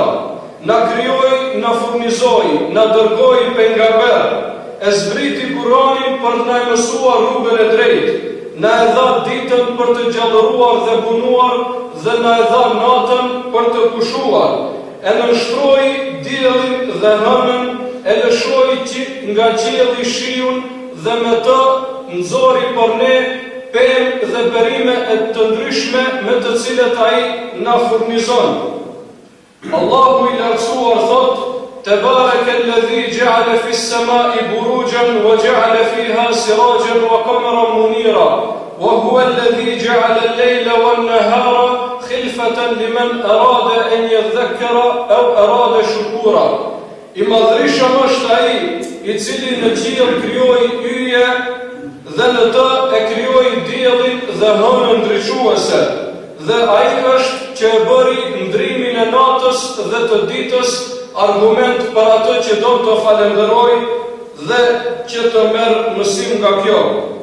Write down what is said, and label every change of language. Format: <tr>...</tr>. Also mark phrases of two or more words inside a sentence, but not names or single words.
<sq>Na krijoi, na furnizoi, na dërgoi pejgamber, e zbriti Kur'anin për të na mësuar rrugën e drejtë, na e dha ditën për të gjallëruar dhe punuar dhe na e dha natën për të pushuar, e nënshtroi diellin dhe hënën, e lëshoi nga qielli shiun dhe me të nxori për ne pemë dhe perime e të ndryshme me të cilet ai na furnizon. Allahu i lartësuar thot:</sq> <ar>تبارك الذي جعل في السماء بروجا وجعل فيها سراجا وقمرا منيرا وهو الذي جعل الليل والنهار خلفة لمن أراد أن يذكر أو أراد شكورا.</ar> <sq>I madhrishëm është ai i cili në qiell krijoi yje dhe në të e krijoi diellin dhe hënën ndriçuese, dhe ai është që e bëri ndrimin e natës dhe të ditës argument për atë që do të falenderoj dhe që të merr mësim nga kjo.</sq>